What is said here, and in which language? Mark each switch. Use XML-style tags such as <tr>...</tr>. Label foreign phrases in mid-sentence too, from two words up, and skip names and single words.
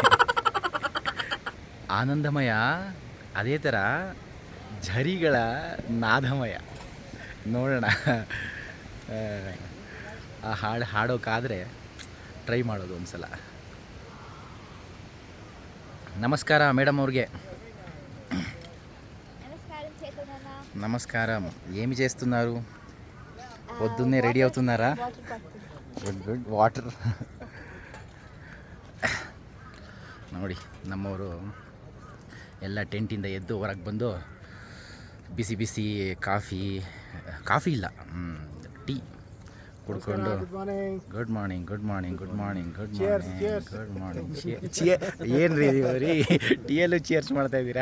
<kn>ಆನಂದಮಯ, ಅದೇ ಥರ ಝರಿಗಳ ನಾದಮಯ. ನೋಡೋಣ, ಆ ಹಾಡು ಹಾಡೋಕ್ಕಾದರೆ ಟ್ರೈ ಮಾಡೋದು ಒಂದು ಸಲ. ನಮಸ್ಕಾರ ಮೇಡಮ್ ಅವ್ರಿಗೆ.</kn> <te>నమస్కారం. ఏమి చేస్తున్నారు? పొద్దున్నే రెడీ అవుతున్నారా?</te> <en>good water.</en> <kn>ನೋಡಿ ನಮ್ಮವರು ಎಲ್ಲ ಟೆಂಟಿಂದ ಎದ್ದು ಹೊರಗೆ ಬಂದು ಬಿಸಿ ಬಿಸಿ ಕಾಫಿ ಇಲ್ಲ ಟೀ ಕುಡ್ಕೊಂಡು</kn> <en>good morning</en> <kn>ಏನು ರೀ ರೀ ಟೀಯಲ್ಲೂ ಚೇರ್ಸ್ ಮಾಡ್ತಾಯಿದ್ದೀರಾ?</kn>